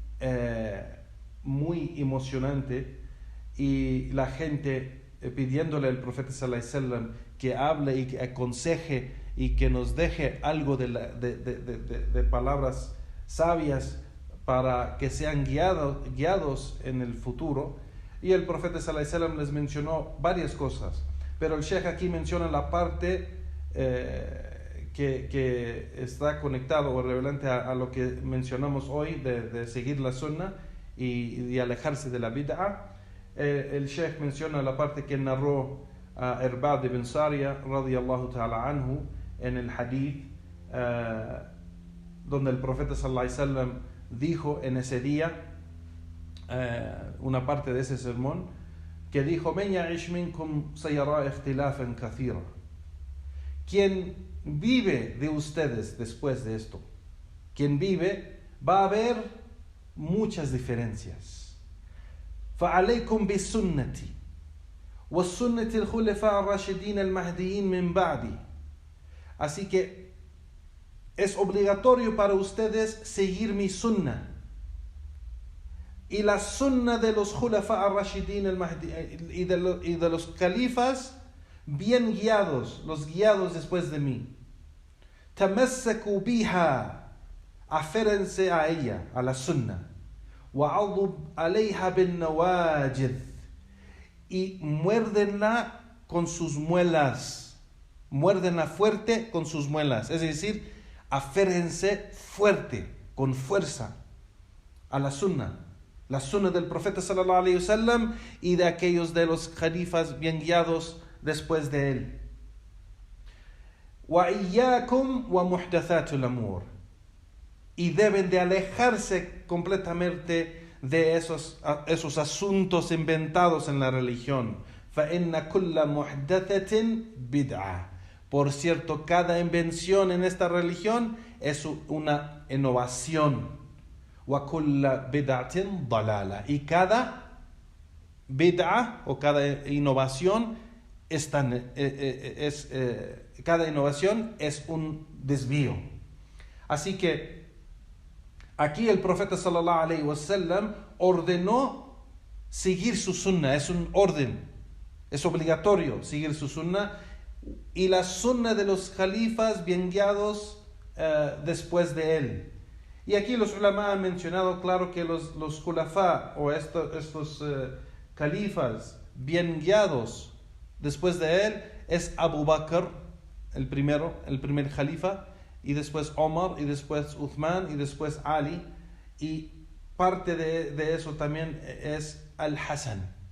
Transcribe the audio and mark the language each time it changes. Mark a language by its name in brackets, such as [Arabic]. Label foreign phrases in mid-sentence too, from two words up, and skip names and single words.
[Spanish] muy emocionante, y la gente pidiéndole al profeta [Arabic] صلى الله عليه وسلم [Spanish] que hable y que aconseje y que nos deje algo de palabras sabias para que sean guiados en el futuro. Y el profeta [Arabic] صلى الله عليه وسلم [Spanish] les mencionó varias cosas, pero el Sheikh aquí menciona la parte que está conectado o relevante a lo que mencionamos hoy de seguir la sunnah y alejarse de la bid'ah. El Sheikh menciona la parte que narró Irbad ibn Sariya [Arabic] رضي الله تعالى عنه [Spanish] en el hadith, donde el profeta [Arabic] صلى الله عليه وسلم [Spanish] dijo en ese día, una parte de ese sermón, que dijo: [Arabic] "من يعش منكم سيرى اختلافا كثيرا". [Spanish] Quien vive de ustedes después de esto, quien vive, va a haber muchas diferencias. [Arabic] فَعَلَيْكُمْ بِالسُنَّةِ وَالسُنَّةِ الْخُلَفَاءِ الرَّاشِدِينَ الْمَهْدِيِّينَ مِنْ بَعْدِي. [Spanish] Así que es obligatorio para ustedes seguir mi sunnah y la sunnah de los [Arabic] الخلفاء الراشدين [Spanish] y de los califas bien guiados, los guiados después de mí. [Arabic] تمسكوا بها, [Spanish] aférense a ella, a la sunnah. [Arabic] وعضوا عليها بالنواجذ, [Spanish] y muérdenla con sus muelas, muérdenla fuerte con sus muelas, es decir, aférense fuerte, con fuerza a la sunnah del profeta [Arabic] صلى الله عليه وسلم [Spanish] y de aquellos de los califas bien guiados después de él. [Arabic] وإياكم ومحدثات الأمور, [Spanish] y deben de alejarse completamente de esos asuntos inventados en la religión. [Arabic] فإن كل محدثة بدعة. [Spanish] Por cierto, cada invención en esta religión es una innovación. [Arabic] وكل بدعة ضلالة, [Spanish] y cada bid'ah o cada innovación cada innovación es un desvío. Así que aquí el profeta [Arabic] صلى الله عليه وسلم [Spanish] ordenó seguir su sunnah, es un orden, es obligatorio seguir su sunnah y la sunna de los califas bien guiados después de él. Y aquí los ulama han mencionado, claro, que los khulafá o estos califas bien guiados después de él es Abu Bakr, el primer califa, y después Omar, y después Uthman, y después Ali, y parte de eso también es Al-Hasan,